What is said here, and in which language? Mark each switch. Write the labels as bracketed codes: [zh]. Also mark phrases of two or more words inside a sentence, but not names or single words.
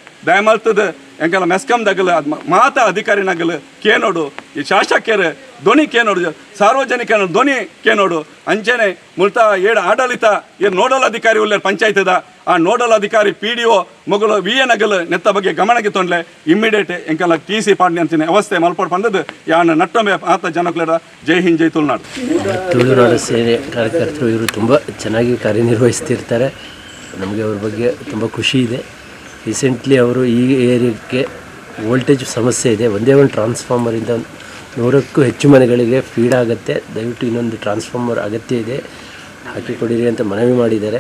[tcy] ದಯಮಲ್ತದ ಎಂಕಲ ಮೆಸ್ಕಾಂದಾಗಲು ಅದು ಮಾತಾ ಅಧಿಕಾರಿನಾಗಲು ಕೇನೋಡು ಈ ಶಾಸಕರು ಧ್ವನಿ ಕೇನೋಡು ಸಾರ್ವಜನಿಕ ಧ್ವನಿ ಕೇನೋಡು ಅಂಚೆನೆ ಮುಲ್ತಾ ಏಳು ಆಡಳಿತ ಏನು ನೋಡಲ್ ಅಧಿಕಾರಿ ಉಳ್ಳ ಪಂಚಾಯತದ ಆ ನೋಡಲ್ ಅಧಿಕಾರಿ PDO ಮೊಗಲು ವಿಎನಗಲು ನೆತ್ತ ಬಗ್ಗೆ ಗಮನಕ್ಕೆ ತೊಂಡ್ಲೆ ಇಮ್ಮಿಡಿಯೇಟ್ ಎಂಕಲ TC ಪಾಡ್ನೆ ಅಂತಿನ ವ್ಯವಸ್ಥೆ ಮಲ್ಪಡ್ ಬಂದದ್ದು ಯಾನ ನಟ್ಟೊಮ್ಮೆ ಆತ ಜನಕ್ಲರ ಜೈ ಹಿಂದ್ ಜೈ ತುಳುನಾಡು. [kn] ತುಳುನಾಡು ಸೇನೆ ಕಾರ್ಯಕರ್ತರು ಇವರು ತುಂಬ ಚೆನ್ನಾಗಿ ಕಾರ್ಯನಿರ್ವಹಿಸ್ತಿರ್ತಾರೆ. ನಮಗೆ ಅವ್ರ ಬಗ್ಗೆ ತುಂಬ ಖುಷಿ ಇದೆ. ರೀಸೆಂಟ್ಲಿ ಅವರು ಈ ಏರಿಯಾಕ್ಕೆ ವೋಲ್ಟೇಜ್ ಸಮಸ್ಯೆ ಇದೆ, ಒಂದೇ ಒಂದು ಟ್ರಾನ್ಸ್ಫಾರ್ಮರಿಂದ 100ಕ್ಕೂ ಹೆಚ್ಚು ಮನೆಗಳಿಗೆ ಫೀಡ್ ಆಗುತ್ತೆ, ದಯವಿಟ್ಟು ಇನ್ನೊಂದು ಟ್ರಾನ್ಸ್ಫಾರ್ಮರ್ ಅಗತ್ಯ ಇದೆ, ಹಾಕಿಕೊಡಿರಿ ಅಂತ ಮನವಿ ಮಾಡಿದ್ದಾರೆ.